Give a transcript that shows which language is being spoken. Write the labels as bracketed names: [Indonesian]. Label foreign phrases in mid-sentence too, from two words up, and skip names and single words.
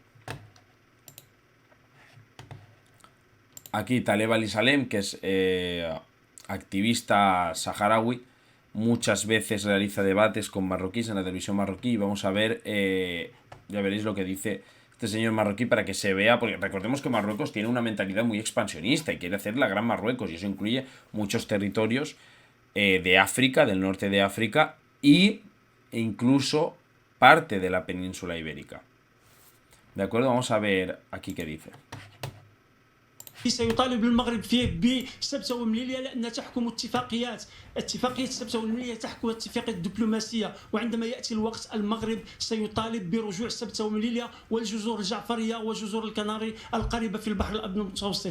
[Spanish] Aquí Taleb Al-Salem, que es activista saharaui, muchas veces realiza debates con marroquíes en la televisión marroquí, y vamos a ver, ya veréis lo que dice este señor marroquí para que se vea, porque recordemos que Marruecos tiene una mentalidad muy expansionista y quiere hacer la gran Marruecos, y eso incluye muchos territorios de África, del norte de África, e incluso parte de la península ibérica. ¿De acuerdo? Vamos a ver aquí qué dice. [Arabic] سيطالب المغرب فيه بسبته ومليلية لأنها تحكم اتفاقية سبته ومليلية تحكم اتفاقية الدبلوماسية، وعندما يأتي الوقت المغرب سيطالب برجوع سبته ومليلية والجزر الجعفرية وجزر الكناري القريبة في البحر الأبيض المتوسط.